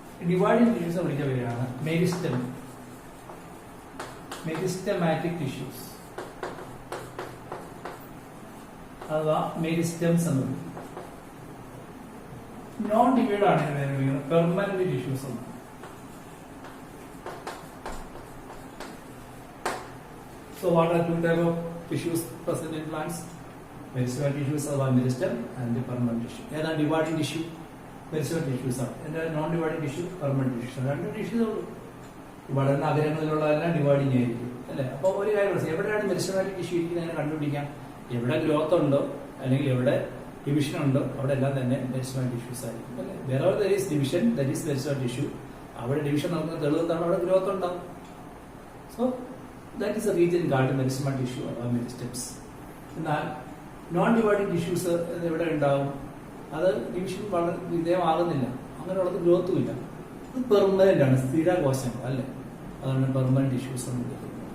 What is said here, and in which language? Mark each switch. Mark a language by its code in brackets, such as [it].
[ml] Dividing tissues വിളിച്ച പേരാണ് meristematic tissues അഥവാ മെരിസ്റ്റംസ് എന്ന് പറയും. നോൺ ഡിവൈഡ് ആണ് പെർമനന്റ് ടിഷ്യൂസ് എന്ന്. [en] So what are 2 types of tissues present in plants? Meristematic tissues are meristem and the permanent tissue. [ml] ഏതാണ് dividing tissue? Meristematic tissues ആണ്. എന്താ non dividing tissue? Permanent tissue. 2 tissues ഉള്ളൂ. വളരുന്ന അഗ്രഹങ്ങളിലുള്ളതെല്ലാം dividing ആയിരിക്കും അല്ലെ? അപ്പൊ ഒരു കാര്യം എവിടെയാണ് മെരിസ്റ്റമാറ്റിക് ടിഷ്യൂ ഇരിക്കുന്നത് കണ്ടുപിടിക്കാം. എവിടെ ഗ്രോത്ത് ഉണ്ടോ അല്ലെങ്കിൽ എവിടെ ഡിവിഷൻ ഉണ്ടോ അവിടെ എല്ലാം തന്നെ മെരിസ്റ്റമാറ്റിക് ടിഷ്യൂസ് ആയിരിക്കും അല്ലെ? [en] wherever there is division, that is meristematic tissue. [ml] അവിടെ ഡിവിഷൻ നടക്കുന്ന തെളിവെന്താണ്? അവിടെ ഗ്രോത്ത് ഉണ്ടാവും. [en] So that is a region called meristematic tissue അഥവാ meristems. [ml] എന്നാൽ നോൺ ഡിവൈഡിങ് ടിഷ്യൂസ് എവിടെ ഉണ്ടാവും? അത് ഡിവിഷൻ വളരെ വിധേയമാകുന്നില്ല, അങ്ങനെയുള്ളത് ഗ്രോത്തും ഇല്ല. ഇത് പെർമനന്റ് ആണ്, സ്ഥിരകോശങ്ങൾ അല്ലെ? അതാണ് പെർമനന്റ് ടിഷ്യൂസ് എന്ന് വിളിക്കുന്നത്.